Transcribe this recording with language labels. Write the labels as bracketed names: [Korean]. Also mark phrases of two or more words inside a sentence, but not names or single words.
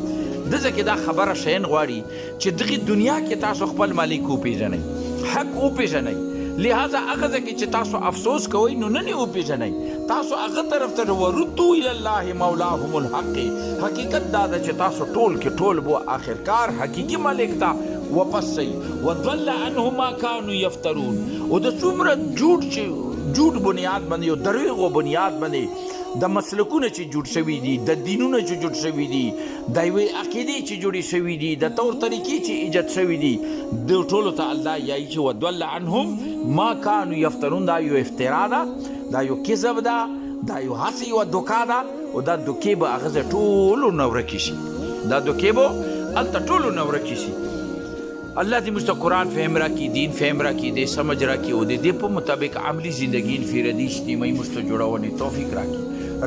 [Pashto] دغه کې دا خبره شین غواړي چې دغه دنیا کې تاسو خپل مالک وپېژنئ، حق وپېژنئ. لہذا هغه ځای کې چې تاسو افسوس کوئ نو نن یې وپېژنئ، تاسو هغه طرف ته [Arabic] وردو الی الله مولاهم الحق. [Pashto] حقیقت دا ده چې تاسو ټول کې ټول بو آخرکار حقیقي مالک ته واپس شئ. [Arabic] وضل عنهم ما كانوا يفترون، [Pashto] او د څومره جوړ بنیاد باندې او دروغو بنیاد باندې د مسلکونه چې جوړ شوي دي، د دینونه چې جوړ شوي دي، د یوې عقیدې چې جوړې شوي دي، د طور طریقې چې ایجاد شوي دي، د ټولو ته الله یایي چې [Arabic] وضل عنهم ما كانوا يفترون. [Pashto] دا یو افترا ده، دا یو کذب ده، دا یو هسې یوه دوکه ده، او دا دوکې به هغه ځای ټولو نه ورکې شي، دا دوکې به هلته ټولو نه ورکې شي. الله دې موږ ته قرآن فهم راکړي، دین فهم راکړي، دې سمجھ راکړي او د دې په مطابق عملي زندګي انفرادي اجتماعي موږ ته جوړونې توفیق راکړي.